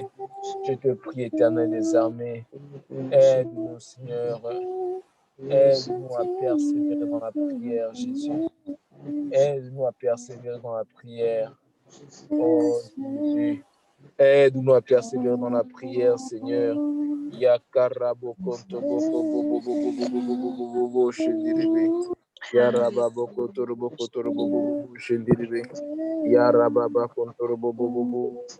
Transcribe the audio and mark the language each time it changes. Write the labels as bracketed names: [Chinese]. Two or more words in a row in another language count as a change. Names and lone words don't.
[French] Je te prie, Éternel des armées, aide-nous, Seigneur. Aide-nous à persévérer dans la prière, Jésus. Aide-nous à persévérer dans la prière. Oh Jésus. Aide-nous à persévérer dans la prière, Seigneur. Yakarabo konto boko bobo bobo bobo bobo shendirebe. Yarababo kotorobo kotorobo bobo shendirebe. Yarababa kontorobo bobo.